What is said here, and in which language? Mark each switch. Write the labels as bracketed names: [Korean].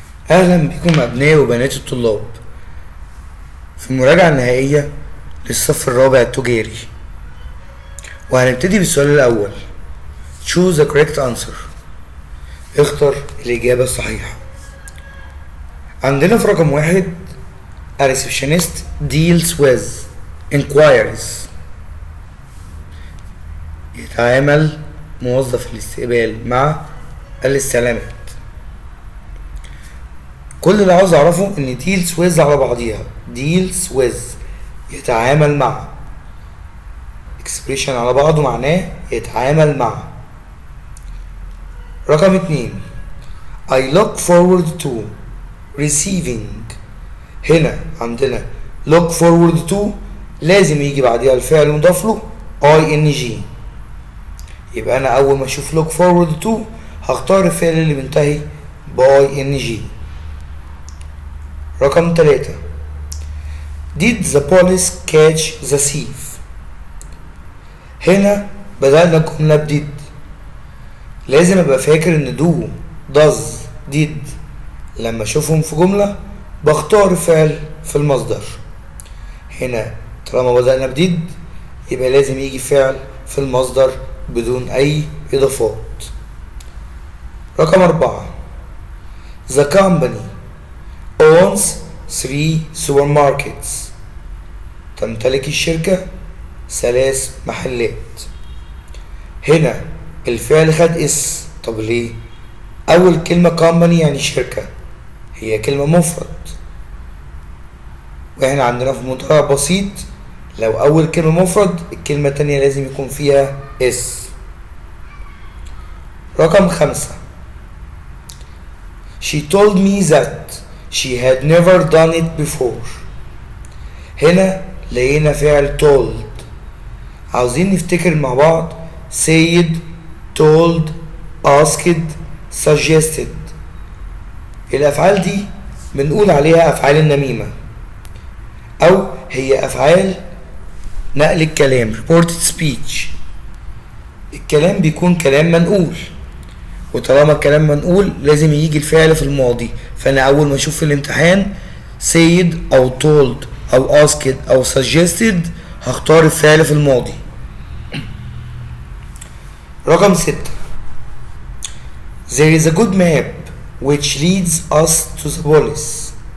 [Arabic] أهلا بكم أبناء وبنات الطلاب في المراجعة النهائية للصف الرابع التجاري، وهنبتدي بالسؤال الأول. [English] choose the correct answer. [Arabic] اختر الإجابة الصحيحة. عندنا في رقم [English] 1 a receptionist deals with inquiries. [Arabic] يتعامل موظف الاستقبال مع الاستعلامات. كل اللي عاوز اعرفه ان deals with على بعضيها deals with يتعامل مع expression على بعضه معناه يتعامل مع. رقم [English] 2 I look forward to receiving. [Arabic] هنا عندنا look forward to لازم يجي بعديها الفعل مضاف له ing. يبقى انا اول ما اشوف look forward to هختار الفعل اللي بينتهي ing. رقم [English] 3 Did the police catch the thief. [Arabic] هنا بدأنا الجملة بديد، لازم ابقى فاكر ان do does did لما اشوفهم في جملة بختار فعل في المصدر. هنا طالما بدأنا بديد يبقى لازم يجي فعل في المصدر بدون اي اضافات. رقم [English] 4 The company owns 3 supermarkets. [Arabic] تمتلك الشركة 3 محلات. هنا الفعل خد اس. طب ليه؟ أول كلمة company يعني شركة، هي كلمة مفرد، واحنا عندنا في مضارع بسيط لو أول كلمة مفرد الكلمة التانية لازم يكون فيها اس. رقم [English] 5 She told me that she had never done it before. [Arabic] هنا لقينا فعل told، عاوزين نفتكر مع بعض said told asked suggested. الأفعال دي بنقول عليها أفعال النميمة أو هي أفعال نقل الكلام reported speech. الكلام بيكون كلام منقول، وطالما الكلام منقول لازم يجي الفعل في الماضي، فانا اول ما اشوف في الامتحان said او told او asked او suggested هختار الفعل في الماضي. رقم [English] 6 There is a good map which leads us to the police.